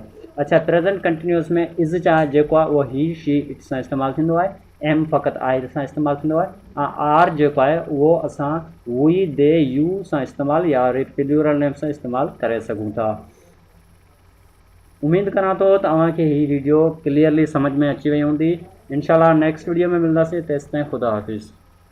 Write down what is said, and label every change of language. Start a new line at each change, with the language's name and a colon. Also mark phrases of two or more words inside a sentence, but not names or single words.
Sindhi: अच्छा,
English: present continuous
Sindhi: में इज़ छा जेको आहे उहो
English: he she it
Sindhi: सां इस्तेमालु थींदो आहे, एम फ़क़ति आई सां इस्तेमालु थींदो आहे, ऐं आर जेको आहे उहो असां
English: we, they, you
Sindhi: सां इस्तेमालु या वरी
English: plural name
Sindhi: सां इस्तेमालु करे सघूं था। उमेद करां थो त तव्हांखे हीअ वीडियो क्लियरली समझ में अची वई हूंदी। इंशाल्लाह
English: next video
Sindhi: में मिलंदासीं, तेसिताईं ख़ुदा हाफ़िज़।